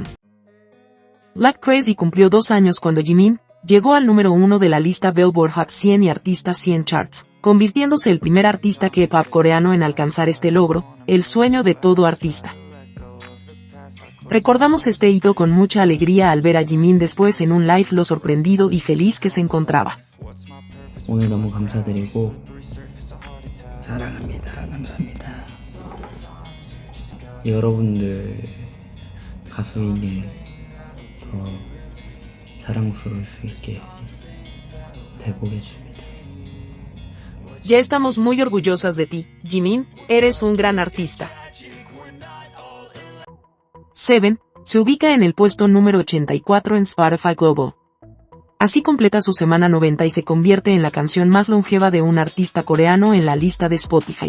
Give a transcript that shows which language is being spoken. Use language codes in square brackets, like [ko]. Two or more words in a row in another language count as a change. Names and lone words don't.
[es] Like Crazy cumplió 2 años cuando Jimin llegó al número 1 de la lista Billboard Hot 100 y Artista 100 Charts, convirtiéndose el primer artista K-pop coreano en alcanzar este logro, el sueño de todo artista. Recordamos este hito con mucha alegría al ver a Jimin después en un live lo sorprendido y feliz que se encontraba. [ko] 오늘 너무 감사드리고 사랑합니다. 감사합니다. 여러분들 가수에게 더 자랑스러울 수 있게 돼보겠습니다. [es] Ya estamos muy orgullosas de ti, Jimin, eres un gran artista. Seven se ubica en el puesto número 84 en Spotify Global. Así completa su semana 90 y se convierte en la canción más longeva de un artista coreano en la lista de Spotify.